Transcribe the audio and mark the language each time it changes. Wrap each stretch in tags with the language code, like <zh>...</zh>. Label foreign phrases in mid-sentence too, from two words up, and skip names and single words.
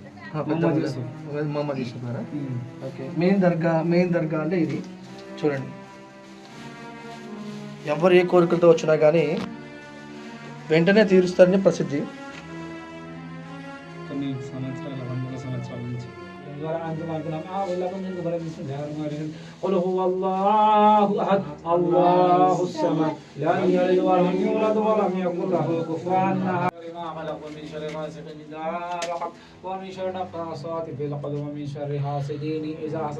<te>మహమ్మద్ యూసుఫారా? ఓకే. మెయిన్ దర్గా అంటే ఇది చూడండి. ఎవరు ఏ కోరికలతో వచ్చినా కానీ వెంటనే తీరుస్తారని ప్రసిద్ధి. కొన్ని సంవత్సరాల 100 సంవత్సరాల నుంచి</te> <ar>قل هو الله أحد الله الصمد لم يلد ولم يولد ولم يكن له كفوا أحد. ومن شر غاسق إذا وقب ومن شر النفاثات في العقد ومن شر حاسد إذا حسد.</ar>